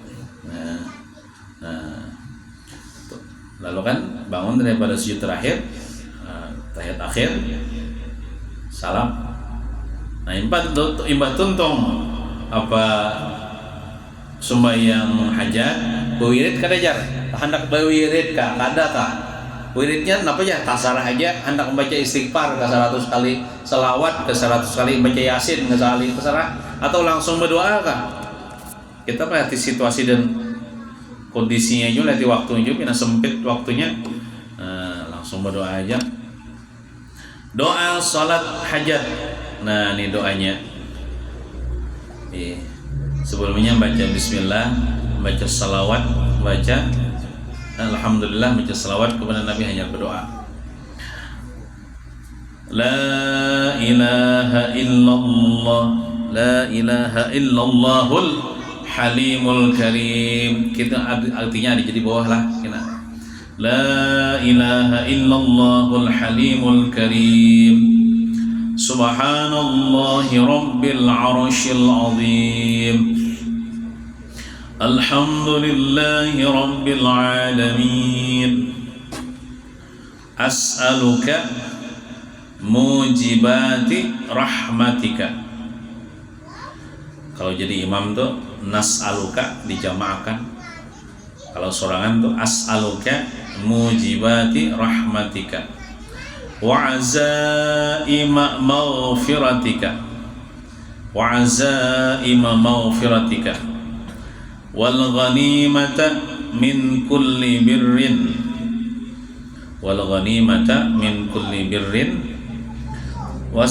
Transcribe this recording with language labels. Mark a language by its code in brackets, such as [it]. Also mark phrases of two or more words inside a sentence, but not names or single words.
[bjn] Nah, lalu kan bangun daripada sujud terakhir, tahiyat akhir, salam. Nah imbat tuntung apa sembahyang hajat wirid kadajar hendak wirid ka kada ka wiridnya apa ya tasarah aja hendak membaca istighfar ke 100 kali, selawat ke 100 kali, baca yasin ke 100 kali terserah, atau langsung berdoa kan. Kita perhati situasi dan kondisinya juga, lihat waktunya juga, karena sempit waktunya, langsung berdoa aja. Doa salat hajat. Nah ini doanya. Sebelumnya baca bismillah, baca salawat, baca alhamdulillah, baca salawat kepada Nabi, hanya berdoa. [ar] لا إله إلا الله لا إله إلا الله الحليم الكريم. [bjn] Kita artinya ada jadi bawah lah kita. [ar] لا إله إلا الله الحليم الكريم. سبحان الله رب العرش العظيم. الحمد لله رب العالمين. أسألك موجبات رحمتك. [bjn] Kalau jadi imam tuh nas'aluka dijamakan. Kalau sorangan tuh [ar] أسألك موجبات رحمتك وعزائم مغفرتك وعزائم مغفرتك وال الغنيمة من كل بر والغنيمة من كل بر وال